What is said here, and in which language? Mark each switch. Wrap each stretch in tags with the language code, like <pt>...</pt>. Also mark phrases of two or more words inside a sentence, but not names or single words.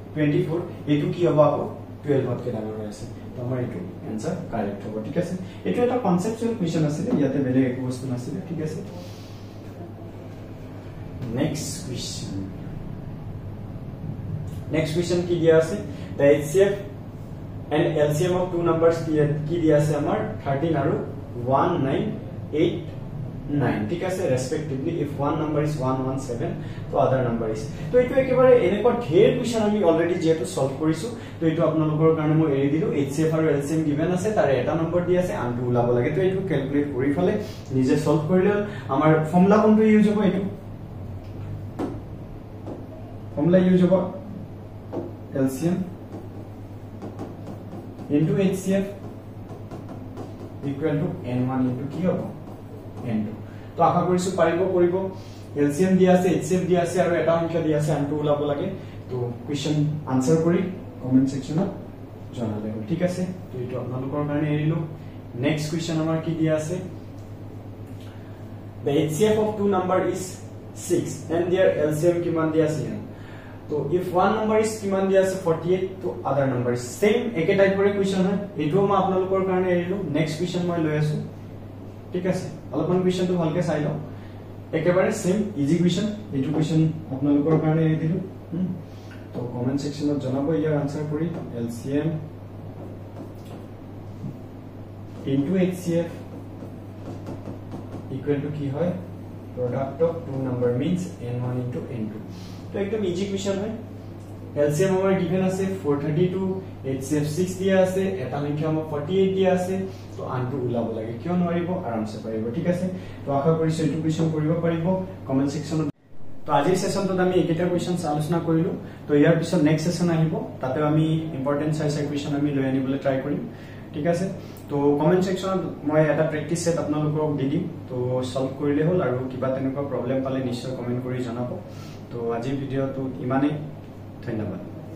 <as>24 এটো কি হ'ব আকৌ 12 কে ডাঙৰ হৈ আছে তো আমাৰ এটো</as> <en>answer correct</en> <as>হ'ব ঠিক আছে এটো এটা</as> <en>conceptual question</en> <as>আছিল ইয়াতে বেলেগ একো বস্তু নাছিল ঠিক আছে</as> <en>next question</en> <as>কি দিয়া আছে</as> <en>the HCF and LCM of two numbers</en> <as>কি দিয়া আছে আমাৰ 13 আৰু 1989 ঠিক আছে</as> <en>respectively if one number is</en> <as>117 তো</as> <en>other number is</en> <as>তো এটো একেবাৰে এনেকুৱা ঢেৰ কোৱেশ্চন আমি অলৰেডি যেটো সলভ কৰিছো তো এটো আপোনালোকৰ কাৰণে মই এৰি দিলো HCF আৰু LCM given আছে তাৰে এটা নম্বৰ দি আছে আনটো ওলাব লাগে তো এটো ক্যালকুলেট কৰি ফলে নিজে সলভ কৰিলে আমাৰ ফৰ্মুলা কোনটো ইউজ হ'ব এটো</as> <hi>formula use होगा</hi> <en>LCM into HCF equal to n1 into</en> <as>কি হ'ব n2 তো আশা কৰিছো পাৰিব কৰিব LCM দিয়া আছে HCF দিয়া আছে আৰু এটা সংখ্যা দিয়া আছে n2 ওলাব লাগে তো কোৱেশ্চন আনসাৰ কৰি</as> <en>comment sectionত</en> <as>জনালে ঠিক আছে তো এটো আপোনালোকৰ কাৰণে এৰিলো</as> <en>next question</en> <as>আমাৰ কি দিয়া আছে</as> <en>the HCF of two number is 6 and their LCM</en> <as>কিমান দিয়া আছে तो</as> <en>if one number is</en> <as>কিমান দিয়া আছে 48 তো</as> <en>other number is same</en> <as>একে টাইপৰে কোৱেশ্চন হয় এটো মই আপোনালোকৰ কাৰণে এৰিলো</as> <en>next question</en> <as>মই লৈ আছো ঠিক আছে অলপমান কোৱেশ্চনটো ভালকে চাই লও একেবাৰে</as> <en>same easy question</en> <as>এইটো কুৱেশ্যন আপোনালোকৰ কাৰণে এৰি দিলো তো</as> <en>comment sectionত</en> <as>জনাব ইয়াৰ আনসাৰ কৰি LCM</as> <en>into HCF equal to</en> <as>কি হয়</as> <en>product of two number means n1 into n2</en> <as>তো একদম</as> <en>easy question</en> <as>হয় LCM আমাৰ given আছে 432 HCF 6 দিয়া আছে এটা সংখ্যা আমাৰ 48 দিয়া আছে তো আনটো উলাব লাগে কিয় নোৱাৰিব আৰামছে পাৰিব ঠিক আছে তো আশা কৰিছো এইটো কুৱেশ্যন কৰিব পাৰিব</as> <en>comment sectionত</en> <as>তো আজিৰ সেশনটোত আমি একেটা কুৱেশ্যনছ আলোচনা কৰিলো তো ইয়াৰ পিছত নেক্সট সেশন আহিব তাতে আমি</as> <en>important chai question</en> <as>আমি লৈ আনিবলৈ ট্ৰাই কৰিম ঠিক আছে তো</as> <en>comment sectionত</en> <as>মই এটা</as> <en>practice set</en> <as>আপোনালোকক দি দিম তো সলভ কৰিলে হ'ল আৰু কিবা তেনেকুৱা প্ৰবলেম পালে নিশ্চয় কমেন্ট কৰি জনাব তো আজিৰ ভিডিওটো ইমানেই ধন্যবাদ</as>